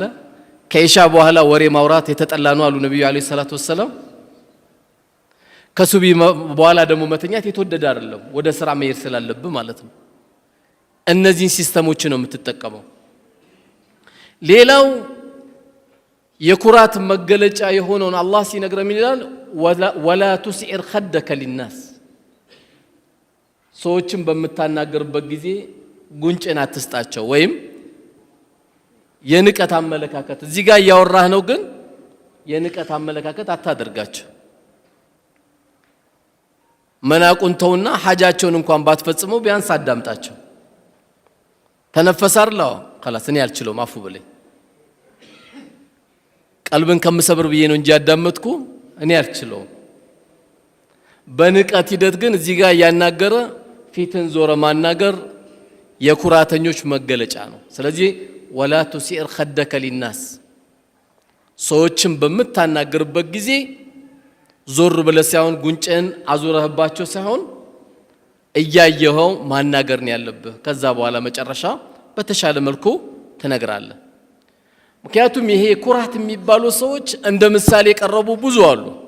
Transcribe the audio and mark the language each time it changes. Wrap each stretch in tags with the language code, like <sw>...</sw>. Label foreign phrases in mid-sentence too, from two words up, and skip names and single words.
<am>ከኢሻ በኋላ ወሬ ማውራት የተጠላ ነው አሉ ነብዩ</am> <ar>عليه الصلاة والسلام።</ar> <am>ከሱቢ በኋላ ደግሞ መተኛት የተወደደ አይደለም ወደ ስራ መሄድ ስላለብህ ማለት ነው እነዚህን ሲስተሞች ነው የምትጠቀመው ሌላው የኩራት መገለጫ የሆነውን አላህ ሲነግረን ይላል</am> <ar>ولا تصعر خدك للناس</ar> <am>ሰዎችን በመታናገርበት ጊዜ ጉንጭን አትስጣቸው ወይም የንቀት አመለካከት እዚህ ጋር ያወራህ ነው ግን የንቀት አመለካከት አታደርጋቸው መናቁን ተውና ሐጃቸውን እንኳን ባትፈጽመው ቢያንስ አዳምጣቸው ተነፈሳርላው خلاص እኔ አልችለውም አፉ በለኝ ቀልብን ከምሰብር ብዬ ነው እንጂ ያዳመጥኩ እኔ አልችለውም በንቀት ሂደት ግን እዚህ ጋር ያናገረ ፊትን ዞረ ማናገር የኩራተኞች መገለጫ ነው ስለዚህ</am> <ar>ولا تسئر خدك للناس</ar> <am>ሰዎችን በመታናገርበት ጊዜ ዞር ብለህ ሳይሆን ጉንጭን አዙረህባቸው ሳይሆን እያየኸው ማናገር ነው ያለብህ ከዛ በኋላ መጨረሻ በተሻለ መልኩ ተነግራለህ ምክንያቱም ይሄ ኩራት የሚባሉ ሰዎች እንደ ምሳሌ ቀረቡ ብዙ አሉ</am>